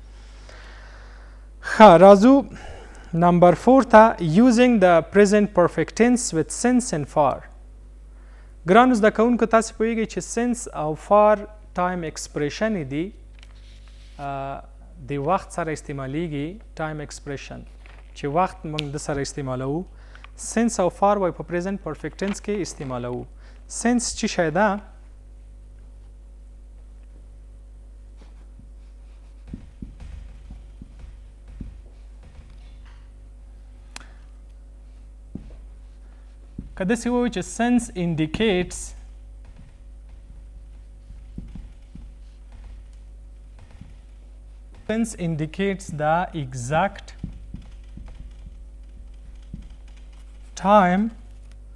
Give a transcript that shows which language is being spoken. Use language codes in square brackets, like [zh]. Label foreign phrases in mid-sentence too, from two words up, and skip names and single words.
[ps] ښه راځو نمبر 4 ته [en] Using the present perfect tense with since and for. [ps] ګرانو زده کوونکو تاسې پوهېږئ چې since او for [en] time expression [ps] دي د وخت سره استعمالیږي. [en] time expression [ps] چې وخت موږ د سره استعمالوو، سنس او فار وای په [en] present perfect tense [ps] کې استعمالوو. سنس چې شی ده که داسې ووایو چې [en] since indicates Since indicates the exact time